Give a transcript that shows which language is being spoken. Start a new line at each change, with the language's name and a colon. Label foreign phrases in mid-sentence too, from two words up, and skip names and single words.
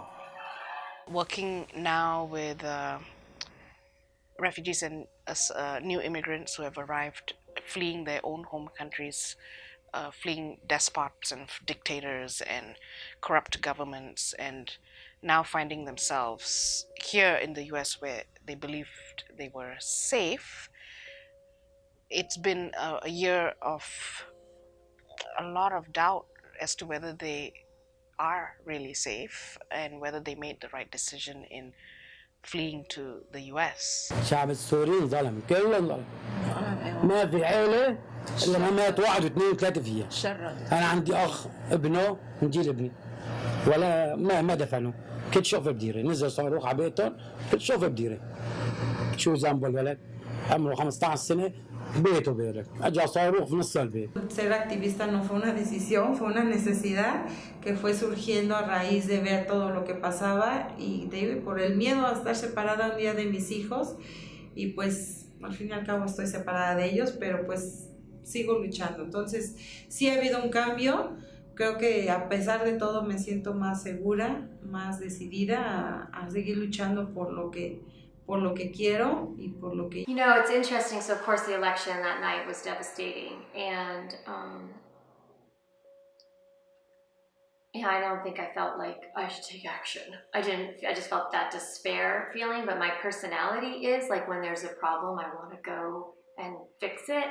English: Working now with refugees and new immigrants who have arrived, fleeing their own home countries, fleeing despots and dictators and corrupt governments, and now finding themselves here in the US where they believed they were safe. It's been a year of a lot of doubt as to whether they are really safe and whether they made the right decision in fleeing to the US.
Arabic: الشعب السوري ظلم كله ظلم ما في عيلة لما مات واحد واثنين وثلاثة فيها. أنا عندي أخ ابنه من جيل ابني ولا ما دفنوا. كنت شوفه بديره نزل صاروخ على بيتهم كنت شوفه بديره. شو ذنبه الولد؟ عمره 15 سنة بيته بيرك اجى صاروخ في نص البيت.
Spanish: Ser activista no fue una decisión, fue una necesidad que fue surgiendo a raíz de ver todo lo que pasaba y por el miedo a estar separada un día de mis hijos y pues al fin y al cabo estoy separada de ellos, pero pues sigo luchando. Entonces sí ha habido un cambio, creo que a pesar de todo me siento más segura, más decidida a seguir luchando por lo que quiero y por lo que...
English: You know, it's interesting. So, of course, the election that night was devastating. And yeah, I don't think I felt like I should take action. I just felt that despair feeling. But my personality is, like, when there's a problem, I want to go and fix it.